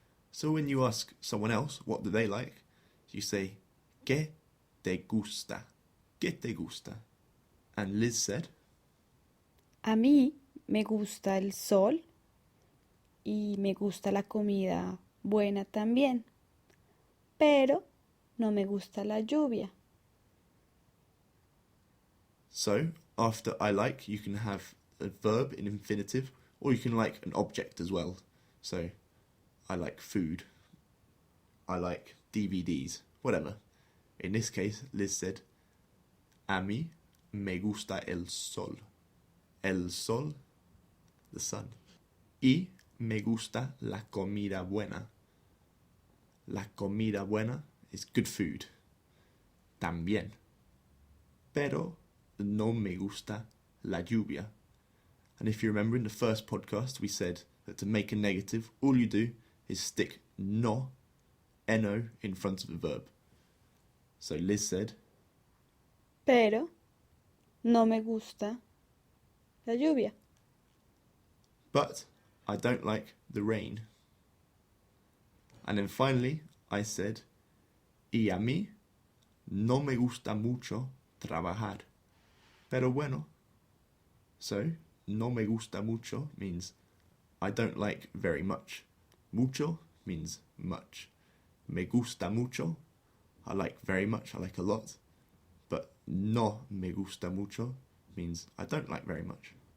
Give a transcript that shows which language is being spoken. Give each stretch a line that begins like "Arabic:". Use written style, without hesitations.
English: So when you ask someone else what do they like, you say,
Spanish: ¿qué te gusta? ¿Qué te gusta?
English: And Liz said,
Spanish: A mí me gusta el sol y me gusta la comida buena también, pero no me gusta la lluvia.
English: so after I like, you can have a verb in infinitive, or you can like an object as well. So I like food. I like DVDs, whatever. In this case, Liz said,
Spanish: a mí me gusta el sol. El sol,
English: the sun.
Spanish: Y me gusta la comida buena. La comida buena
English: is good food.
Spanish: También. Pero no me gusta la lluvia.
English: And if you remember in the first podcast, we said that to make a negative, all you do is stick no, no, in front of the verb. So Liz said,
Spanish: Pero no me gusta la lluvia.
English: but I don't like the rain. And then finally, I said,
Spanish: y a mí no me gusta mucho trabajar. Pero bueno.
English: So,
Spanish: no me gusta mucho
English: means I don't like very much. Mucho means much.
Spanish: Me gusta mucho,
English: I like very much, I like a lot. But
Spanish: no me gusta mucho
English: means I don't like very much.